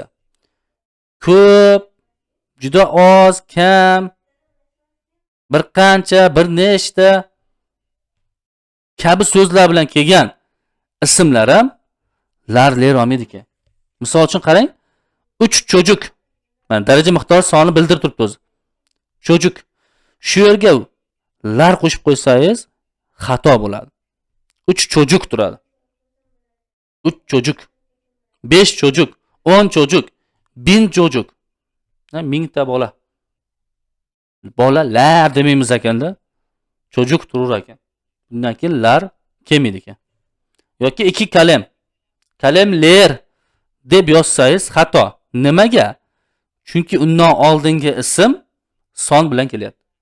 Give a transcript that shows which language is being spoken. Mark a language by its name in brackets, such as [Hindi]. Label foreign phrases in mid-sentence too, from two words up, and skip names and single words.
[Uzbek] Ko'p, juda oz, kam, bir qancha, bir nechta kabi so'zlar bilan kelgan ismlar ham lar olmaydi ekan. Misol uchun qarang, 3 çocuk. Mana daraja miqdor soni bildirib turibdi o'zi. Çocuk. Shu yerga lar qo'shib qo'ysangiz xato bo'ladi. 3 çocuk turadi. 3 çocuk. [Turkish] 5 çocuk. 10 çocuk. 1000 çocuk. [Uzbek] 1000 ta bola. Bolalar demaymiz ekanda. Çocuk turur ekan. Bundan keyin lar kelmaydi ekan. Yoki ikki kalem. Kalemler deb yozsangiz xato. Nimaga? Chunki undan oldingi ism son bilan kelyapti.